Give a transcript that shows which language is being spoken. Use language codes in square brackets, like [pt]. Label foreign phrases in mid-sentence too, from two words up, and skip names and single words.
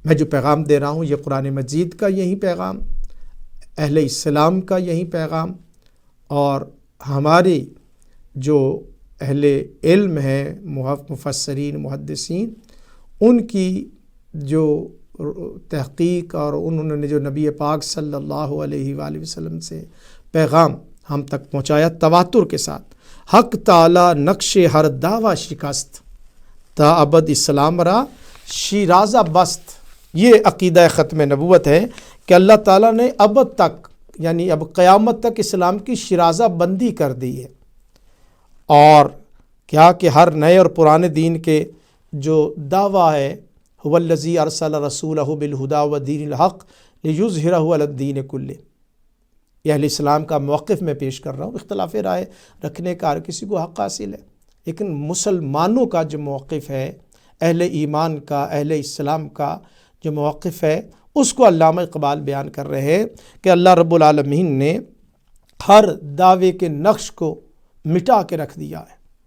[ur] میں جو پیغام دے رہا ہوں یہ قرآن مجید کا یہی پیغام، اہل اسلام کا یہی پیغام، اور ہمارے جو اہل علم ہیں، مفسرین، محدثین، ان کی جو تحقیق اور انہوں نے جو نبی پاک [ar] صلی اللہ علیہ وآلہ وسلم [ur] سے پیغام ہم تک پہنچایا تواتر کے ساتھ۔ [fa] حق تعالی نقش ہر دعویٰ شکست، تا ابد اسلام را شیرازہ بست۔ [ur] یہ عقیدہ ختم نبوت ہے کہ اللہ تعالیٰ نے ابد تک، یعنی اب قیامت تک اسلام کی شیرازہ بندی کر دی ہے، اور کیا کہ ہر نئے اور پرانے دین کے جو دعویٰ ہے، [ar] هو الذی ارسل رسولہ بالہدی ودین الحق لیظہرہ علی الدین کلہ، [ur] یہ اہل اسلام کا موقف میں پیش کر رہا ہوں۔ اختلاف رائے رکھنے کا ہر کسی کو حق حاصل ہے، لیکن مسلمانوں کا جو موقف ہے، اہل ایمان کا، اہل اسلام کا جو موقف ہے، اس کو علامہ اقبال بیان کر رہے ہیں کہ اللہ رب العالمین نے ہر دعوے کے نقش کو مٹا کے رکھ دیا ہے۔